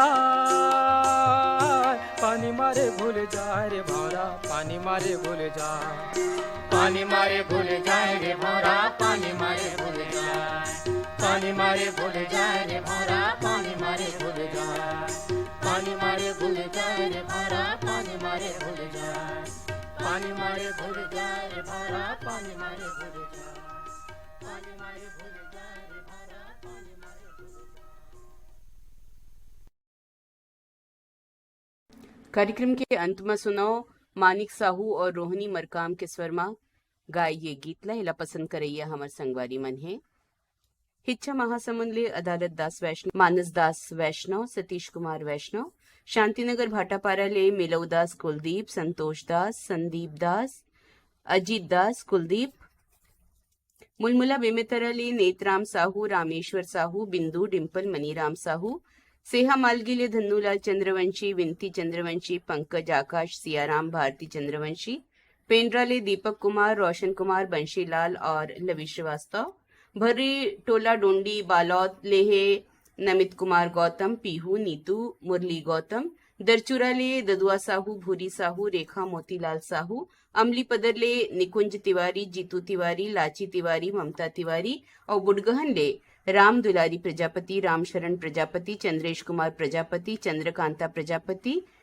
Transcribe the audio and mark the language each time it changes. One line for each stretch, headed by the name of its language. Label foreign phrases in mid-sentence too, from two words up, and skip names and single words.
Chhattisgarhi: जाए पानी मारे भूल जाए रे भौरा पानी मारे भूल जाए पानी मारे भूल जाए रे भौरा पानी मारे भूल जाए पानी मारे भूल जाए रे भौरा पानी मारे भूल जाए पानी मारे भूल जाए रे भौरा पानी मारे भूल जाए पानी मारे भूल जाए रे भौरा पानी मारे भूल जाए पानी मारे भूल जाए रे भौरा पानी मारे भूल जाए। कार्यक्रम के अंत में सुनो मानिक साहू और रोहिणी मरकाम के स्वर में गाय ये गीत ला हिला पसंद करैया हमर संगवारी मन है हिच्छा महासमुंद ले अदालत दास वैष्णव मानस दास वैष्णव सतीश कुमार वैष्णव शांतिनगर भाटापारा ले मिलव दास कुलदीप संतोष दास संदीप दास अजीत दास कुलदीप मुलमुला बेमेतरा ले नेतराम साहू रामेश्वर साहू बिंदु डिम्पल मनीराम साहू सेहा मालगी ले धन्नूलाल चंद्रवंशी विनती चंद्रवंशी पंकज आकाश सियाराम भारती चंद्रवंशी पेंड्रा ले दीपक कुमार रोशन कुमार बंशीलाल और लवी श्रीवास्तव भर्री टोला डोंडी बालौद लेहे नमित कुमार गौतम पीहू नीतू मुरली गौतम दरचुरा ले ददुआ साहू भूरी साहू रेखा मोतीलाल साहू अमली पदर ले निकुंज तिवारी जीतू तिवारी लाची तिवारी ममता तिवारी और बुडगहन ले राम दुलारी प्रजापति रामशरण प्रजापति चंद्रेश कुमार प्रजापति चंद्रकांता प्रजापति।